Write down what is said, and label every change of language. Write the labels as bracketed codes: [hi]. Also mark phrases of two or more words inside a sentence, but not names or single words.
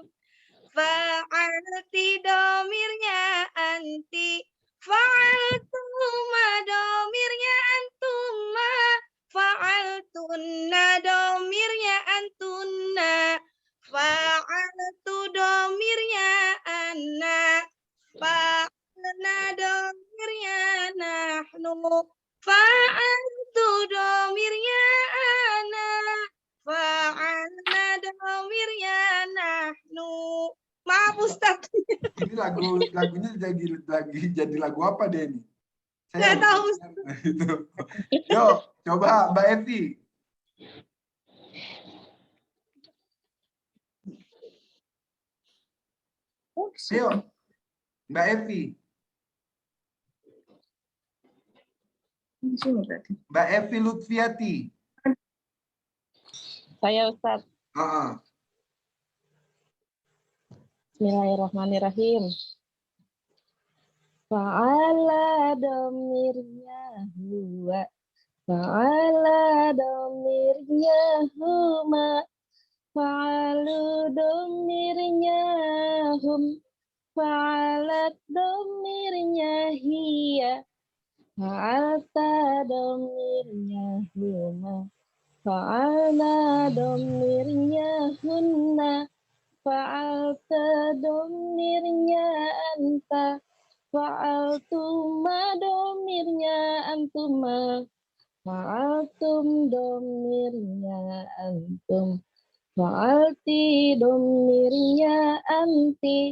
[ar] Fa'alti domirnya anti. فعلتم domirnya أنتما. فعلتنّ domirnya أنتنّ. Fa'altu domirnya anna. فعلنا domirnya نحن. Fa'altu domirnya ana. فعلنا domirnya نحن. [id] Maaf Ustaz. Ini lagunya jadi lagu apa deh ini? Nggak tahu. Itu. Yuk, coba Mbak Evi. Ayo, Mbak Evi. Mbak Evi Lutfiati. Saya Ustaz. [ar] بسم الله الرحمن الرحيم. Fa'ala domirnya huwa. Fa'ala domirnya huma. Fa'alu domirnya hum. Fa'alat domirnya hiya. Fa'alta domirnya huma. Fa'alna domirnya hunna. Fa'alta domirnya anta. فعلتما domirnya أنتما. فعلتم domirnya أنتم. Fa'alti domirnya anti.